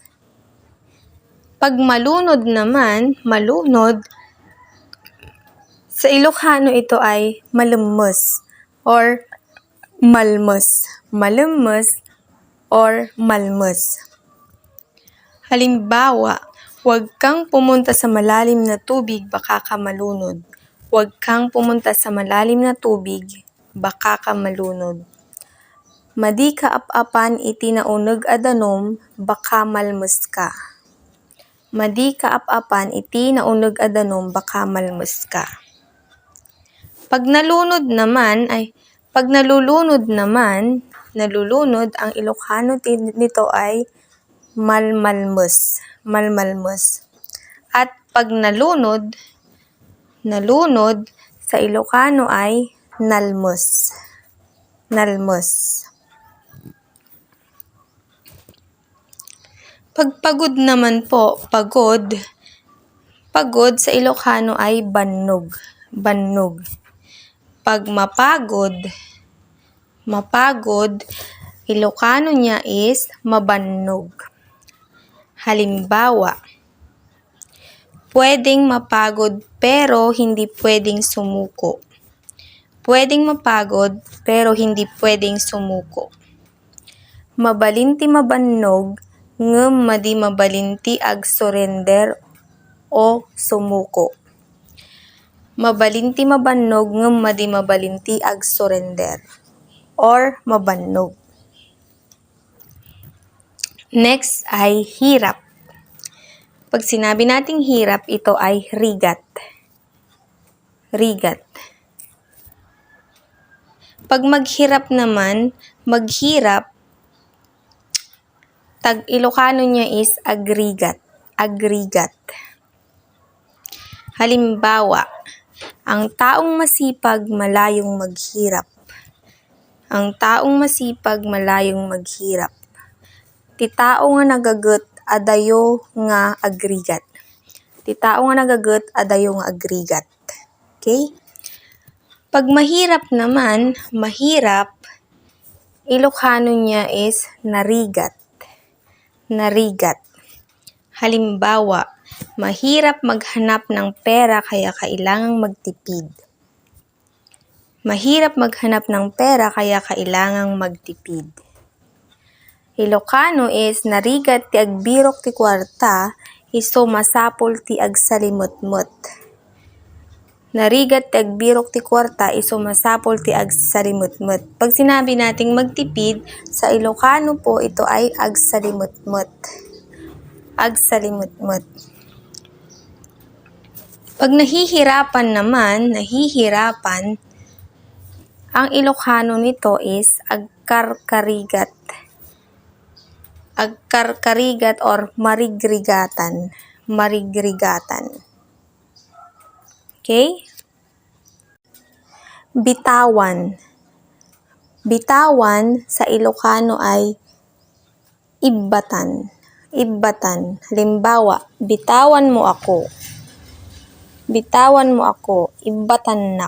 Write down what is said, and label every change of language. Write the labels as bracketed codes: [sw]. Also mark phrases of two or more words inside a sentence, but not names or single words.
[tl] Pag malunod naman, malunod, sa Ilocano ito ay malemes or malmes. Malemes or malmes. Halimbawa, huwag kang pumunta sa malalim na tubig, baka ka malunod. Huwag kang pumunta sa malalim na tubig, baka ka malunod. [ilo] Madi ka ap-apan iti nauneg a danom, baka malmes ka. Madi ka ap-apan iti nauneg a danom, baka malmes ka. [tl] Pag nalulunod ang Ilocano nito ay malmalmes. Malmalmes. At pag nalunod sa Ilocano ay nalmes. Nalmes. Pag pagod naman po, pagod sa Ilocano ay bannog. Bannog. Pag mapagod, Ilocano niya is mabannog. Halimbawa, pwedeng mapagod pero hindi pwedeng sumuko. Pwedeng mapagod pero hindi pwedeng sumuko. [ilo] Mabalinti mabannog, ngem madi mabalinti ag surrender o sumuko. Mabalinti mabannog, ngem madi mabalinti ag surrender or mabannog. [tl] Next ay hirap. Pag sinabi nating hirap, ito ay rigat. Rigat. Pag maghirap naman, tag Ilocano niya is agrigat. Agrigat. Halimbawa, ang taong masipag malayong maghirap. Ang taong masipag malayong maghirap. [ilo] Ti tao nga nagaget adayo nga agrigat. Ti tao nga nagaget adayo nga agrigat. [tl] Okay? Pag mahirap naman, Ilocano niya is narigat. Narigat. Halimbawa, mahirap maghanap ng pera kaya kailangang magtipid. Mahirap maghanap ng pera kaya kailangang magtipid. [ilo] Ilocano is narigat ti agbirok ti kwarta, iso masapol ti agsalimutmut. Narigat ti agbirok ti kwarta, iso masapol ti agsalimutmut. [tl] Pag sinabi nating magtipid, sa Ilocano po ito ay agsalimutmut. Agsalimutmut. Pag nahihirapan naman, ang Ilocano nito is agkarkarigat. Agkarkarigat or marigrigatan. Marigrigatan. Okay? Bitawan. Bitawan sa Ilocano ay ibbatan. Ibbatan. Halimbawa, bitawan mo ako. Bitawan mo ako. Ibbatanak.